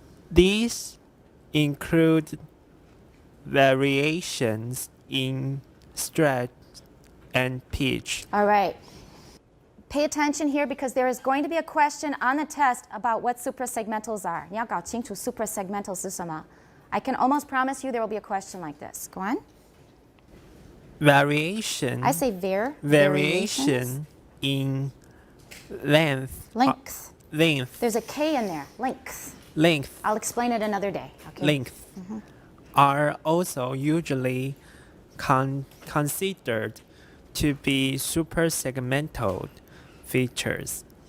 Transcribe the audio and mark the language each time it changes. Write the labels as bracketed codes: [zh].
[en] These include variations in stretch and pitch. All right. Pay attention here because there is going to be a question on the test about what suprasegmentals are. [zh] 你要搞清楚 suprasegmentals 是什么. [en] I can almost promise you there will be a question like this. Go on. Variation. I say variation in length. Length. Length. There's a K in there. Length. Length. I'll explain it another day. Okay. Length are also usually considered to be suprasegmental features.